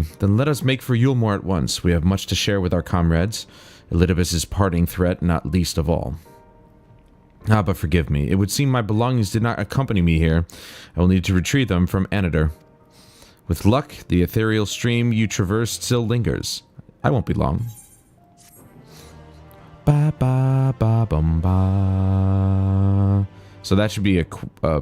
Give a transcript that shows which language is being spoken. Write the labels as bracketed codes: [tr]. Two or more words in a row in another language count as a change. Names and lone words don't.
[en] Then let us make for Yulmore at once. We have much to share with our comrades. Elidibus' parting threat, not least of all. Ah, but forgive me. It would seem my belongings did not accompany me here. I will need to retrieve them from Anadir. With luck, the ethereal stream you traversed still lingers. I won't be long. Ba ba ba bum ba. So that should be a...